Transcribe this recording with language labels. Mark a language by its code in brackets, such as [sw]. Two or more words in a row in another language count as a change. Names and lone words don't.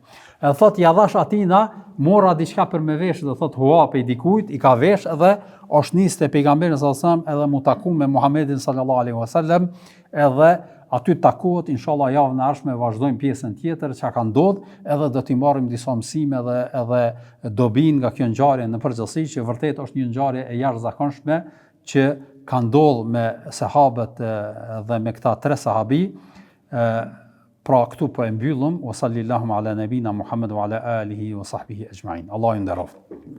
[sq] Edhe thot ja dhash atina, mora diçka për me vesh, do thot hua pe dikujt, i ka vesh edhe është nis te pejgamberi [ar] صلى الله عليه وسلم [sq] edhe mu taku me Muhamedit [ar] صلى الله عليه وسلم, [sq] edhe aty takohet, inshallah javën e ardhshme vazhdojmë pjesën tjetër çka ka ndodhur, edhe do t'i marrim disa mësime edhe dobin nga kjo ngjarje në përgjithësi që vërtet është një ngjarje e jashtëzakonshme që ka ndodhur me sahabët dhe me këta 3 sahabi. Pra këtu po e mbyllëm, [ar] وصلى الله على نبينا محمد وعلى آله وصحبه أجمعين. [sq] Allahu nderoft.